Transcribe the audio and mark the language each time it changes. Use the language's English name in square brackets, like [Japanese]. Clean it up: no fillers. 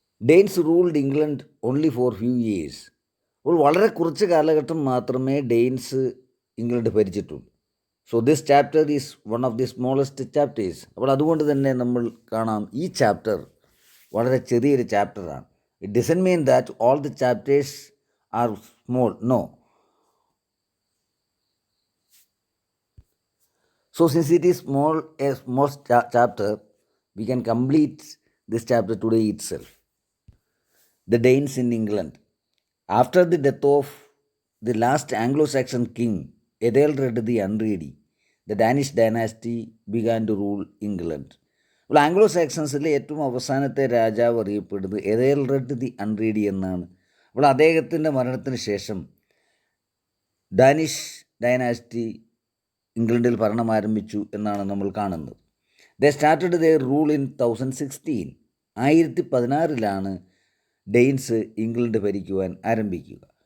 [English] Danes ruled England only for few years. [Malayalam] അപ്പോൾ വളരെ കുറച്ച് കാലഘട്ടം മാത്രമേ Danes England ഭരിച്ചിട്ടുള്ളൂ. [English] So this chapter is one of the smallest chapters. [Malayalam] അപ്പോൾ അതുകൊണ്ട് തന്നെ നമ്മൾ കാണാം ഈ ചാപ്റ്റർ വളരെ ചെറിയൊരു ചാപ്റ്ററാണ്. [English] It doesn't mean that all the chapters are small, no. So since it is a small chapter, we can complete this chapter today itself. The Danes in England. After the death of the last Anglo-Saxon king, Ethelred the Unready, the Danish dynasty began to rule England. [Malayalam] അപ്പോൾ Anglo സാക്സൺസിലെ ഏറ്റവും അവസാനത്തെ രാജാവ് അറിയപ്പെടുന്നത് എതേൽറെഡ് the അൺറീഡി എന്നാണ്. അപ്പോൾ അദ്ദേഹത്തിൻ്റെ മരണത്തിന് ശേഷം ഡാനിഷ് ഡൈനാസ്റ്റി ഇംഗ്ലണ്ടിൽ ഭരണം ആരംഭിച്ചു എന്നാണ് നമ്മൾ കാണുന്നത്. [English] They started their rule in 1016. [Malayalam] 1016 Danes England ഭരിക്കുവാൻ ആരംഭിക്കുക.